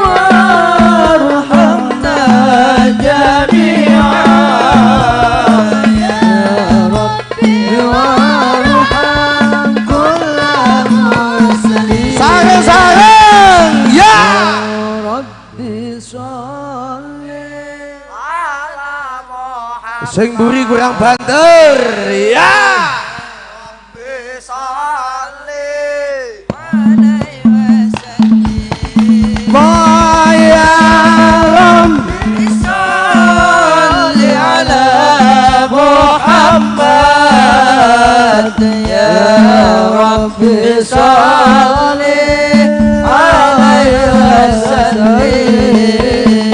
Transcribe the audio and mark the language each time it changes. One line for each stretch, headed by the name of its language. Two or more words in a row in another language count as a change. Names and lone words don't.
Arabic: وارحمنا جميعا يا ربي وارحم كل مسلم sarang ya ربي صل على محمد
Javanese: sing buri kurang banter ya
Arabic: ربي صل عليه وسلم يا ربي صل على محمد يا ربي صل عليه وسلم